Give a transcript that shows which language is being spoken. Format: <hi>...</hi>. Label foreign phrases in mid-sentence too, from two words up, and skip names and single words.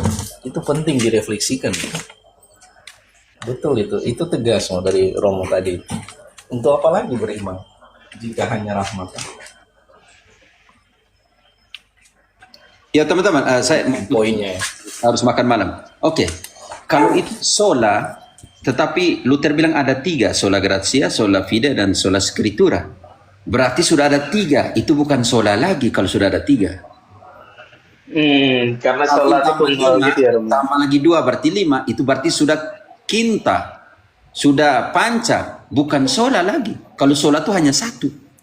<id>Itu penting direfleksikan. Betul itu tegas dari Romo tadi. Untuk apa lagi beriman jika hanya rahmat? Kan? Ya teman-teman, saya Poinnya ya. harus makan malam. Oke, kalau itu sola, tetapi Luther bilang ada 3,</id> <la>sola gratia, sola fide, dan sola scriptura.</la> <id>Berarti sudah ada 3, itu bukan sola lagi kalau sudah ada 3. Karena sholat itu tunggal gitu ya Romo. Tambah lagi 2 berarti 5, itu berarti sudah quinta, sudah panca, bukan sola lagi. Kalau sola itu hanya 1.</id>